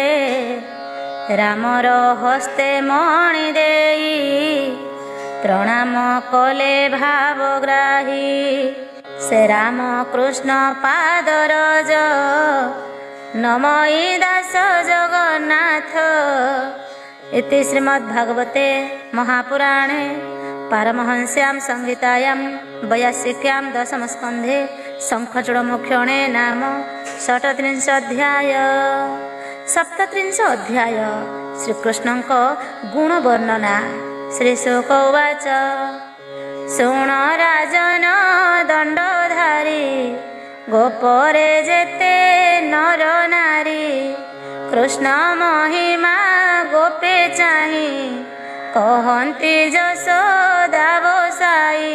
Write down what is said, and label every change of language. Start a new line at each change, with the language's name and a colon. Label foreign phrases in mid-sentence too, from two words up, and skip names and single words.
Odia: ରାମର ହସ୍ତେ ମଣି ଦେଇ ପ୍ରଣାମ କଲେ ଭାବଗ୍ରାହୀ। ସେ ରାମ କୃଷ୍ଣ ପାଦରଜ ନମଇ ଦାସ ଜଗନ୍ନାଥ।
Sanskrit: इति श्रीमद्भागवते महापुराणे पारमहंस्यां संहितायां वैयासिक्यां दशमस्कन्धे शङ्खचूडमुख्यणे नाम षट्त्रिंशोऽध्याय।
Odia: 37 ଅଧ୍ୟାୟ ଶ୍ରୀକୃଷ୍ଣଙ୍କ ଗୁଣ ବର୍ଣ୍ଣନା।
Sanskrit: श्रीशुक उवाच
Odia: ଶୁଣ ରାଜନ ଦଣ୍ଡଧାରୀ ଗୋପରେ ଯେତେ ନର ନାରୀ। କୃଷ୍ଣ ମହିମା ଗୋପେ ଚାହିଁ କହନ୍ତି ଯଶୋଦା ବସାଇ।